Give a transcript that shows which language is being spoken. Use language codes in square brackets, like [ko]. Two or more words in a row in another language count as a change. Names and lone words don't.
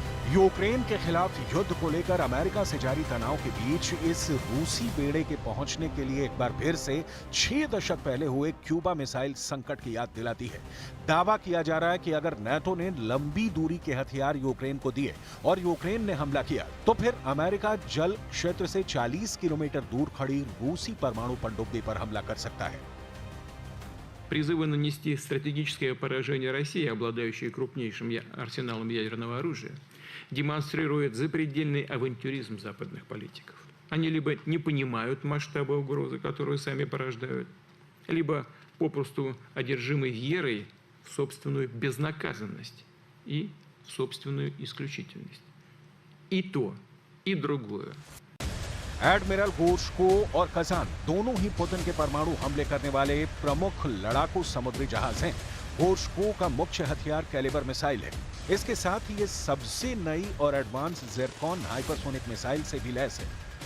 [hi] यूक्रेन के खिलाफ युद्ध को लेकर अमेरिका से जारी तनाव के बीच इस रूसी बेड़े के पहुंचने के लिए एक बार फिर से 6 दशक पहले हुए क्यूबा मिसाइल संकट की याद दिलाती है। दावा किया जा रहा है कि अगर नाटो ने लंबी दूरी के हथियार यूक्रेन को दिए और यूक्रेन ने हमला किया, तो फिर अमेरिका जल क्षेत्र से 40 किलोमीटर दूर खड़ी रूसी परमाणु पनडुब्बी पर हमला कर सकता है। [ru] Призывы нанести стратегическое поражение России, обладающей крупнейшим арсеналом ядерного оружия, демонстрирует запредельный авантюризм западных политиков. Они либо не понимают масштаба угрозы, которую сами порождают, либо попросту одержимы верой в собственную безнаказанность и в собственную исключительность. И то, и другое. [hi] एडमिरल गोर्शको और कजान दोनों ही पुतिन के परमाणु हमले करने वाले प्रमुख लड़ाकू समुद्री जहाज हैं। गोर्शको का मुख्य हथियार कैलिबर मिसाइल है। इसके साथ ही ये सबसे नई और एडवांस ज़िरकोन हाइपरसोनिक मिसाइल से भी लैस है।